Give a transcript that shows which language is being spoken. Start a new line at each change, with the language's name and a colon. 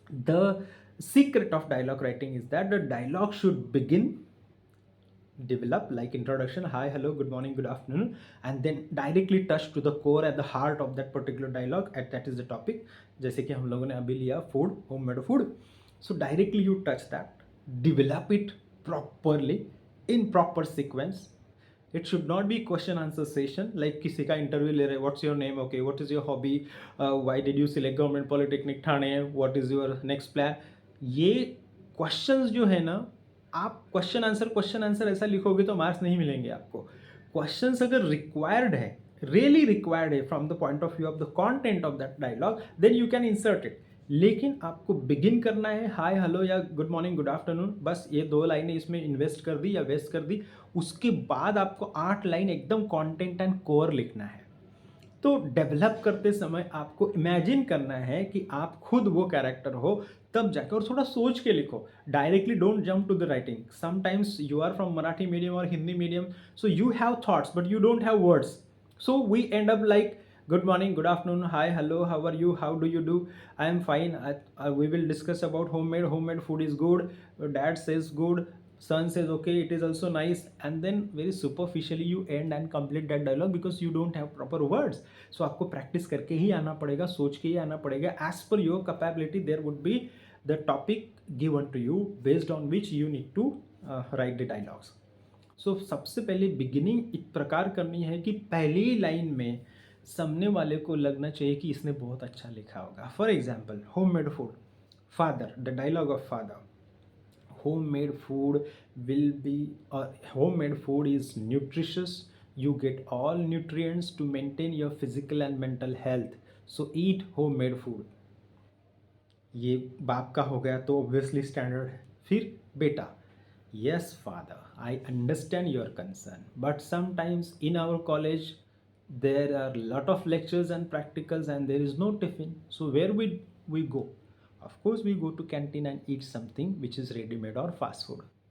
English: The secret of dialogue writing is that the dialogue should develop like introduction, hi, hello, good morning, good afternoon, and then directly touch to the core at the heart of that particular dialogue, and that is the topic.
Hindi: जैसे कि हम लोगों ने अभी लिया food, homemade food.
English: So directly you touch that, develop it properly in proper sequence. It should not be question answer session like
Hindi: किसी का interview ले रहे,
English: What's your name, okay, what is your hobby, why did you select government polytechnic Thane, what is your next plan.
Hindi: ये questions जो है ना, आप question answer ऐसा लिखोगे तो मार्क्स नहीं मिलेंगे आपको.
English: questions
Hindi: अगर रिक्वायर्ड है,
English: Really required है from the point of view of the content of that dialogue, then you can insert it.
Hindi: लेकिन आपको बिगिन करना है हाय, हेलो या गुड मॉर्निंग, गुड आफ्टरनून, बस ये 2 लाइनें इसमें इन्वेस्ट कर दी या वेस्ट कर दी. उसके बाद आपको 8 लाइन एकदम कंटेंट एंड कोर लिखना है. तो डेवलप करते समय आपको इमेजिन करना है कि आप खुद वो कैरेक्टर हो, तब जाकर, और थोड़ा सोच के लिखो.
English: Directly don't jump to the writing. Sometimes you are from Marathi medium और Hindi medium, so you have thoughts but you don't have words. So we end up like good morning, good afternoon, hi, hello, how are you, how do you do, I am fine, we will discuss about homemade food is good, dad says good, son says okay, it is also nice, and then very superficially you end and complete that dialogue because you don't have proper words.
Hindi: So आपको practice करके ही आना पड़ेगा, सोच के ही आना पड़ेगा.
English: As per your capability there would be the topic given to you based on which you need to write the dialogues.
Hindi: सो सबसे पहले बिगिनिंग इस प्रकार करनी है कि पहली लाइन में सामने वाले को लगना चाहिए कि इसने बहुत अच्छा लिखा होगा.
English: For example, homemade food, father, the dialogue of father. Homemade food will be, homemade food is nutritious, you get all nutrients to maintain your physical and mental health, so eat homemade food.
Hindi: ये बाप का हो गया तो obviously standard है. फिर बेटा,
English: yes father, I understand your concern, but sometimes in our college there are a lot of lectures and practicals and there is no tiffin, so where we go? Of course we go to canteen and eat something which is ready made or fast food.